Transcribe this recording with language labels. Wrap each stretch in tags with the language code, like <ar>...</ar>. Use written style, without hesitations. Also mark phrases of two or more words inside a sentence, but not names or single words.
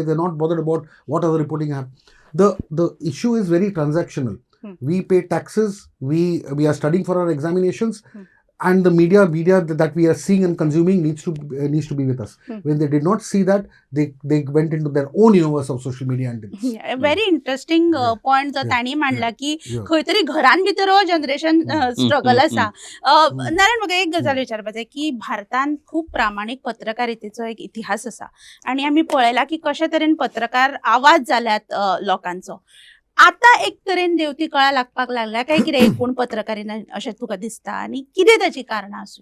<en>They're not bothered about what other reporting happened. The issue is very transactional. We pay taxes. We are studying for our examinations. And the media that we are seeing and consuming needs to be with us. When they did not see that, they went into their own universe of social media and did. very interesting point</en> <kok>जो तांणी मांडला की खंय तरी घरान भितर हो</kok> <en>generation struggle</en> <kok>आसा. नारायण, म्हाका एक गजाल विचारपाचें की भारतान खूब प्रामाणीक पत्रकारितेचो एक इतिहास आसा आनी आमी पळयला की कशे तरेन पत्रकार आवाज जाल्यात लोकांचो. आता एक तरेन देंवती कळा लागपाक लागल्या काय कितें एकूण पत्रकारीन अशें तुका दिसता आनी कितें ताची कारणां आसूं?</kok>